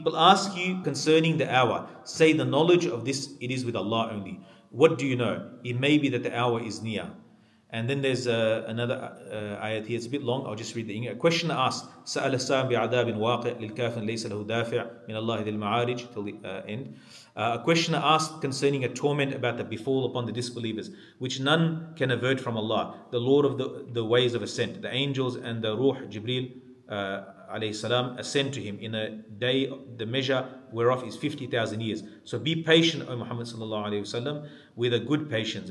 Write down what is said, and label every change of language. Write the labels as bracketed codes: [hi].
[en] People ask you concerning the hour. Say, the knowledge of this, it is with Allah only. What do you know? It may be that the hour is near. And then there's another ayat here. It's a bit long. I'll just read the English. A questioner asked, [ar] سأل السائل بعذاب واقع للكافر ليس له دافع من الله ذي المعارج, [en] till the end. A questioner asked concerning a torment about that befall upon the disbelievers, which none can avert from Allah, the Lord of the ways of ascent, the angels and the Ruh, Jibreel, alayhi salam ascend to him in a day, the measure whereof is 50,000 years. So be patient, O Muhammad sallallahu alayhi wasallam, with a good patience.